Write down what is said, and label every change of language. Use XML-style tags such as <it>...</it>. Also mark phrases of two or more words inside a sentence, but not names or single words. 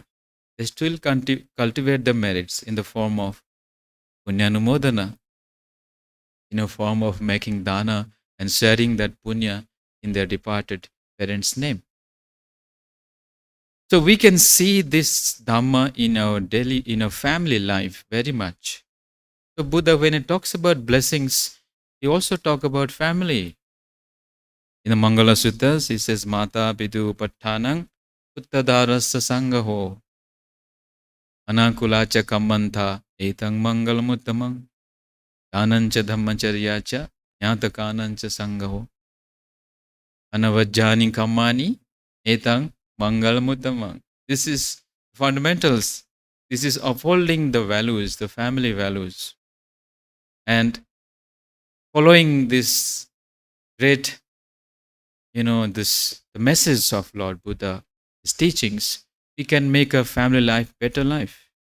<en>They still cultivate the merits in the form of punyanumodana, in a form of making dana and sharing that punya in their departed parents' name. So we can see this Dhamma in our family life very much. So Buddha, when he talks about blessings, he also talk about family. In the Mangala Suttas, he says,</en> <pi>Mata Pitu Pattanang Uttadarasa Sangaho Anakulacha Kammantha Etang Mangalamuttamang Kanancha Dhammacharyacha Nyata Kanancha Sangaho Anavajjani Kammani Etang Mangalamuttamang.</pi> <en>This is fundamentals. This is upholding the values, the family values. And following this great, the message of Lord Buddha, his teachings, we can make a family life better life.</en>